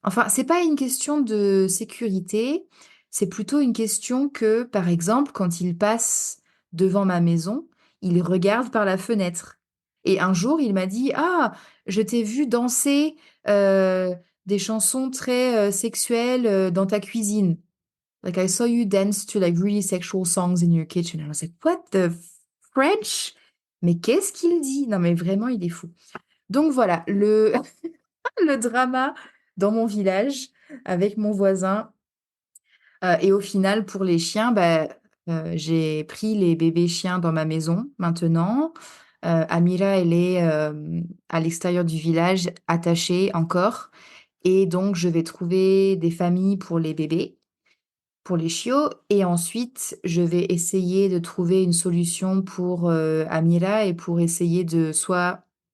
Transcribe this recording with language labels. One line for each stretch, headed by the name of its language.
French: Enfin, c'est pas une question de sécurité, c'est plutôt une question que, par exemple, quand il passe devant ma maison, il regarde par la fenêtre. Et un jour, il m'a dit: «Ah, je t'ai vu danser, heu, des chansons très, sexuelles, dans ta cuisine.
English: Like, I saw you dance to, like, really sexual songs in your kitchen». And I was like: «What the French?»
French: Mais qu'est-ce qu'il dit? Non, mais vraiment, il est fou. Donc voilà, le le drama dans mon village avec mon voisin, et au final pour les chiens, bah, j'ai pris les bébés chiens dans ma maison maintenant. Amira, elle est, à l'extérieur du village, attachée encore, et donc je vais trouver des familles pour les bébés, pour les chiots, et ensuite je vais essayer de trouver une solution pour, Amira, et pour essayer de soit